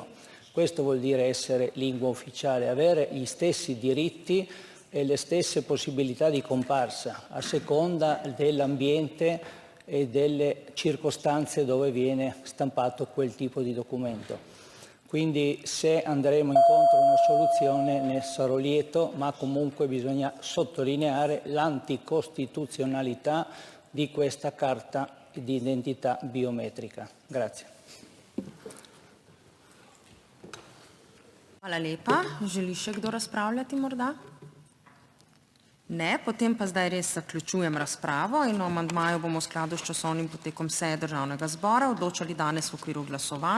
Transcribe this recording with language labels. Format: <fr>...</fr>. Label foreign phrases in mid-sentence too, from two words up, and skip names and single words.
<it>Questo vuol dire essere lingua ufficiale, avere gli stessi diritti e le stesse possibilità di comparsa a seconda dell'ambiente e delle circostanze dove viene stampato quel tipo di documento. Quindi se andremo incontro a una soluzione ne sarò lieto, ma comunque bisogna sottolineare l'anticostituzionalità di questa carta di identità biometrica. Grazie.</it> <sl>Hvala lepa. Želi še kdo razpravljati morda? Ne, potem pa zdaj res zaključujem razpravo in o amandmaju bomo v skladu s časovnim potekom seje Državnega zbora odločali danes v okviru glasovanj.</sl>